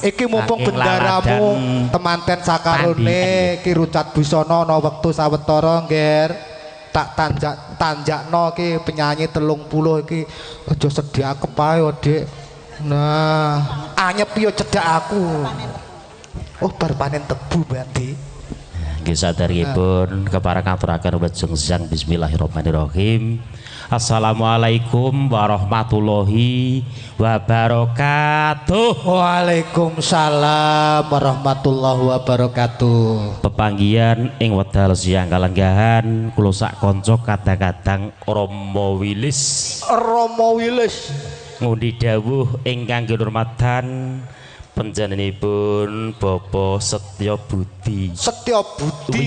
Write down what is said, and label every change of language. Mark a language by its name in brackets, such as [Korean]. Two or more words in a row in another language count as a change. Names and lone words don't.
[Javanese] iki mumpung bendaramu temanten sakarone iki Rucat Busana ana wektu sawetara Nger tak tanjakno iki penyanyi 30 iki aja sediakep ae Dik nah anyep yo cedak aku oh bar panen tebu Bandi nggih saderengipun kepareng ngaturaken wejeng [Arabic] بسم الله الرحمن الرحيم السلام عليكم ورحمة الله وبركاته. وعليكم السلام ورحمة الله وبركاته. [Javanese] Pepanggihan ing wedal siang kalenggahan kula sak kanca kadang-kadang Romo Wilis. Romo Wilis Ngundi dawuh ingkang kinurmatan panjenenganipun Bapak Setya Budi. Setya Budi